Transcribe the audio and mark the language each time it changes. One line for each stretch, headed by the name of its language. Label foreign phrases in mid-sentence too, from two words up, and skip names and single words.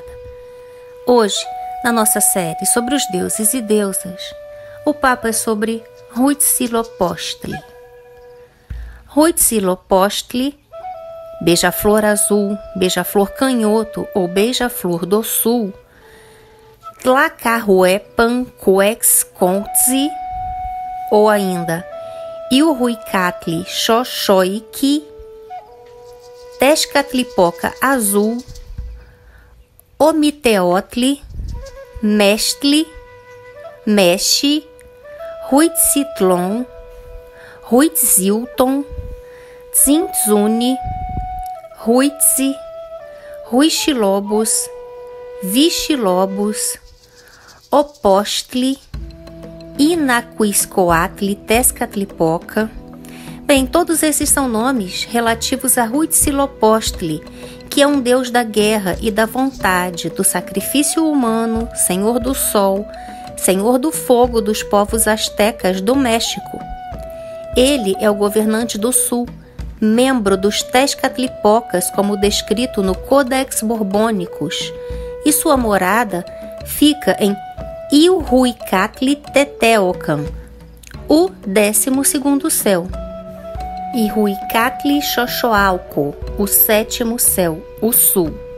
Portuguese: Hoje, na nossa série sobre os deuses e deusas, o papo é sobre Huitzilopochtli. Huitzilopochtli, beija-flor azul, beija-flor canhoto ou beija-flor do sul, Tlacarhuepancoexcontzi, ou ainda Ilhuicatli xoxoiqui, Tezcatlipoca azul, Omiteotli, Mestli, Meshi, Huitzitlon, Huitzilton, Tzintzuni, Huitzi, Huixilobos, Vixilobos, Opostli, Inaquiscoatli, Tezcatlipoca. Bem, todos esses são nomes relativos a Huitzilopochtli, que é um deus da guerra e da vontade, do sacrifício humano, senhor do sol, senhor do fogo dos povos astecas do México. Ele é o governante do sul, membro dos Tezcatlipocas, como descrito no Codex Borbônicos, e sua morada fica em Ilhuicatli Teteocan, o 12º céu, e Huicatli Xoxoalco, o 7º céu, o sul.